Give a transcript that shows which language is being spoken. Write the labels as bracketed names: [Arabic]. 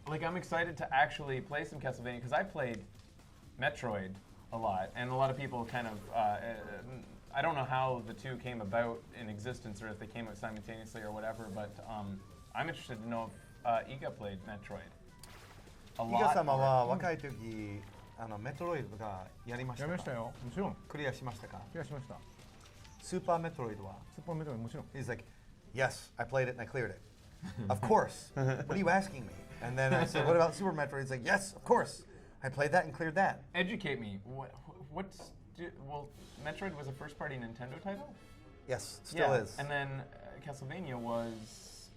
[English] like I'm excited to actually play some Castlevania because I played Metroid a lot, and a lot of people kind of I don't know how the two came about in existence or if they came out simultaneously or whatever, but I'm interested to know if IGA played Metroid a lot. [Japanese] 伊賀様 [English] or- [Japanese] は若い時メトロイドとかやりましたかやりましたよもちろんクリアしましたか気がしましたスーパーメトロイドはスーパーメトロイドもちろん [English] He's like, yes, I played it and I cleared it. Of course. What are you asking me? And then I said, what about Super Metroid? He's like, yes, of course. I played that and cleared that. Educate me. Well, Metroid was a first-party Nintendo title? Yes, still yeah. is. And then Castlevania was